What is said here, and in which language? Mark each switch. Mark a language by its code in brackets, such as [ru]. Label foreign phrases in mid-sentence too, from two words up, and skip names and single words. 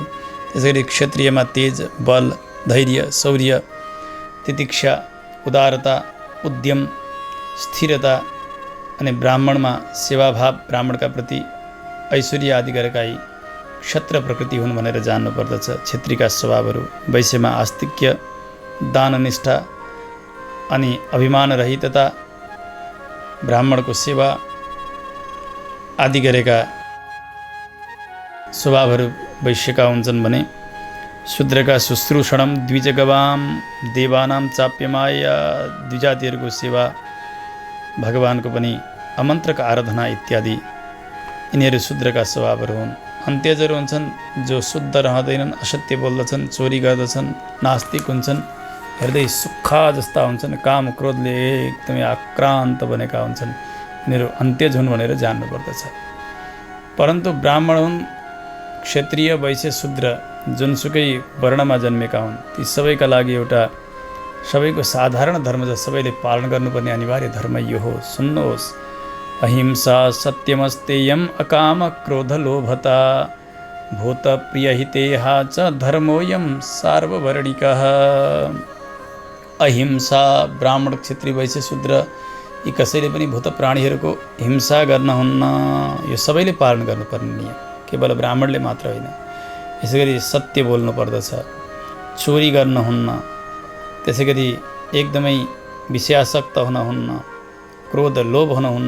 [ne] त्यसैगरी क्षत्रियमा तेज, बल, धैर्य, शौर्य, तितिक्षा, उदारता, उद्यम, स्थिरता अनि ब्राह्मणमा सेवाभाव, ब्राह्मणका प्रति ऐश्वर्य आदि गरेका यी क्षत्र प्रकृति हुन् भनेर जान्नुपर्दछ। क्षेत्रीका स्वभावहरू वैश्यमा आस्तिक्य, दाननिष्ठा अनि अभिमान रहितता, ब्राह्मणको सेवा आदि गरेका स्वभावहरू वैश्यका हुन्छन् भने शूद्रका [sa] शुश्रूषणम द्विजगवाम देवानाम चाप्यमाय, [ne] द्विजातिहरूको सेवा, भगवानको पनि अमन्त्रका आराधना इत्यादि यिनीहरू शूद्रका स्वभावहरू हुन्। अन्त्यजहरू हुन्छन् जो शुद्ध रहँदैनन्, असत्य बोल्दछन्, चोरी गर्दछन्, नास्तिक हुन्छन्, हृदय सुक्खा जस्ता हुन्छन्, काम क्रोधले एकदमै आक्रान्त बनेका हुन्छन्। यिनीहरू अन्त्यज हुन् भनेर जान्नुपर्दछ। परन्तु ब्राह्मण हुन्, क्षत्रिय, वैश्य, शूद्र जुनसुकै वर्णमा जन्मेका हुन्, ती सबैका लागि एउटा सबैको साधारण धर्म छ, सबैले पालन गर्नुपर्ने अनिवार्य धर्म यो हो। सुन्नुहोस्, [sa] अहिंसा सत्यमस्तेयम अकाम क्रोध लोभता भूत प्रियहितेहा च धर्मोयम सार्ववर्णिकः। [ne] अहिंसा, ब्राह्मण, क्षत्रिय, वैश्य, शूद्र यी कसैले पनि भूत प्राणीहरूको हिंसा गर्न हुन्न। यो सबैले पालन गर्नुपर्ने नियम, केवल ब्राह्मणले मात्र होइन। यसै गरी सत्य बोल्नु पर्दछ, चोरी गर्न हुन्न, त्यसै गरी एकदमै विषयासक्त हुन हुन्न, क्रोध लोभ हुन हुन्न।